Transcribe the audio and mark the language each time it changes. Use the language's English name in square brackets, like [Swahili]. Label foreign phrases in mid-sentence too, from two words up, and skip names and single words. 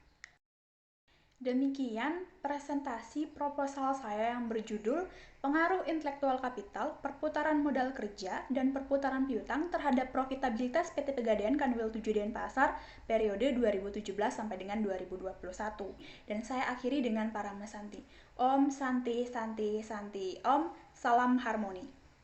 [Indonesian] Demikian presentasi proposal saya yang berjudul Pengaruh Intelektual Kapital, Perputaran Modal Kerja, dan Perputaran Piutang terhadap Profitabilitas PT Pegadaian Kanwil 7 Denpasar periode 2017 sampai dengan 2021. Dan saya akhiri dengan Parama Santi. [Sanskrit] Om Santi Santi Santi Om, [Indonesian] salam harmoni.